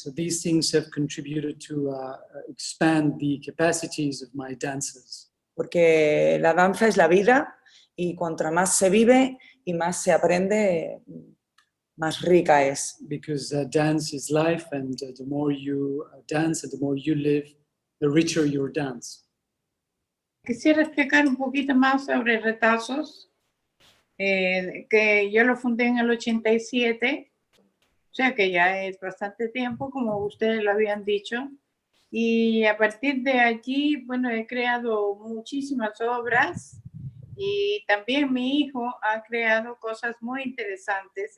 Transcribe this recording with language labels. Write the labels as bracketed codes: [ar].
[en] So these things have contributed to expand the capacities of my dancers. [es] Porque la danza es la vida y cuanto más se vive y más se aprende, más rica es. [en] Because dance is life, and the more you dance and the more you live, the richer your dance. [es] Quisiera explicar un poquito más sobre Retazos, que yo lo fundé en el 87, o sea que ya es bastante tiempo, como ustedes lo habían dicho. Y a partir de allí, bueno, he creado muchísimas obras y también mi hijo ha creado cosas muy interesantes.